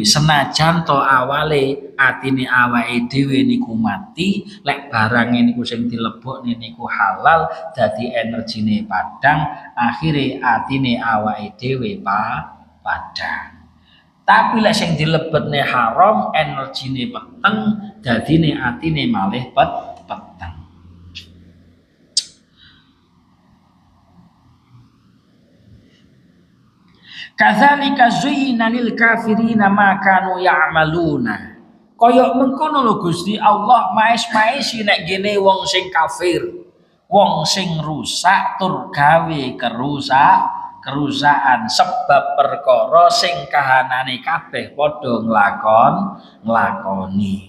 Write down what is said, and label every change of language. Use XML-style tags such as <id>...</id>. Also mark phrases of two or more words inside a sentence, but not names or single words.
<jv>Senajan to awale atine awake dhewe niku mati, lek barange niku sing dilebokne niku halal dadi energine padang, akhire atine awake dhewe padang. Tapi lek sing dilebetne haram, energine peteng, dadine atine malih peteng.</jv> <ar>كذلك زين للكافرين ما كانوا يعملون.</ar> <jv>Kaya mengkono lho Gusti Allah maes-maesi nek gene wong sing kafir, wong sing rusak tur gawe kerusaan sebab perkara sing kahanane kabeh padha nglakoni.</jv>